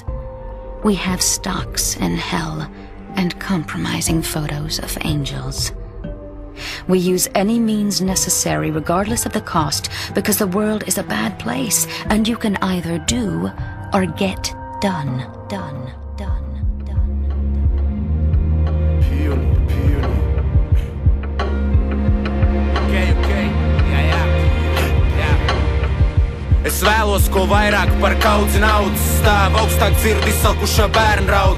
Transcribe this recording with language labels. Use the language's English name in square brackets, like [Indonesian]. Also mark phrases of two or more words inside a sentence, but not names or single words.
[English] We have stocks in hell and compromising photos of angels. We use any means necessary regardless of the cost because the world is a bad place and you can either do or get done. [Latvian] Es vēlos ko vairāk par kaudzi naudas, stāv augstāk dzird izsalkušā bērna rauds.